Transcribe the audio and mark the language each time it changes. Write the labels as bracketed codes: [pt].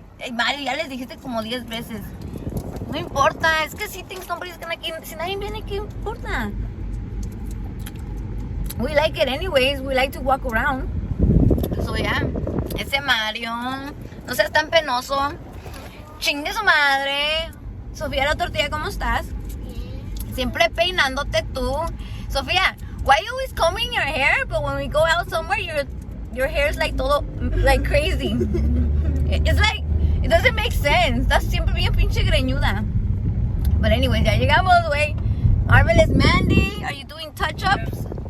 [es] Hey, Mario, ya les dijiste como 10 veces. No importa, es que si [en] nobody's gonna, [es] si nadie viene, ¿qué importa? [en] We like it anyways, we like to walk around. So yeah, [es] ese Mario, no seas tan penoso. Chingue su madre. Sofía la tortilla, ¿cómo estás? Siempre peinándote tú. [en] Sofía, why you always combing your hair? But when we go out somewhere, your hair is like todo, like crazy. It's like, it doesn't make sense. [es] Estás siempre bien pinche greñuda. [en] But anyways, [es] ya llegamos, güey. [en] Marvelous Mandy, are you doing touch-ups?